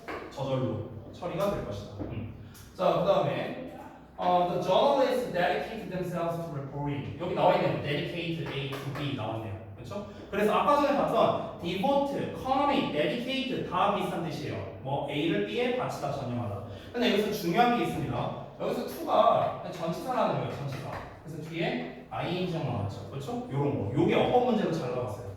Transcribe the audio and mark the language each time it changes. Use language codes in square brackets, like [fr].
[ko] 저절로 처리가 될 것이다. 자, 그 다음에 [en] the journalists dedicate themselves to reporting. [ko] 여기 나와 있네요. dedicate A to B 나왔네요. 그렇죠? 그래서 아까 전에 봤던 devote, commit, dedicate 다 비슷한 뜻이에요. 뭐 A를 B에 바치다, 전념하다. 근데 여기서 중요한 게 있습니다. 여기서 to가 전치사라는 거예요. 전치사. 그래서 뒤에 ing형 나왔죠. 그렇죠? 요런 거. 요게 어법 문제로 잘 나왔어요.